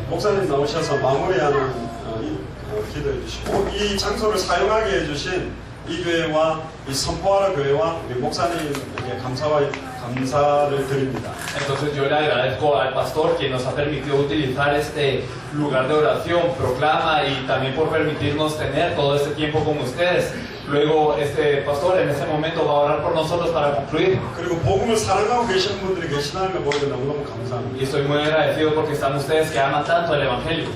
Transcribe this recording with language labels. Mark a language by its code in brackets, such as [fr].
[ko] 목사님 나오셔서 마무리하는 기도해 주시고 이 장소를 사용하게 해주신 이 교회와 이 선포하라 교회와 우리 목사님에게 감사를 드립니다. [es] Entonces yo le agradezco al pastor que nos ha permitido utilizar este lugar de oración, proclama y también por permitirnos tener todo este tiempo con ustedes. Luego este pastor en ese momento va a orar por nosotros para concluir. [ko] 그리고 복음을 사랑하고 계시는 분들이 계시다는 걸 보니까 너무너무 감사합니다. [es] Y estoy muy agradecido porque están ustedes que aman tanto el Evangelio.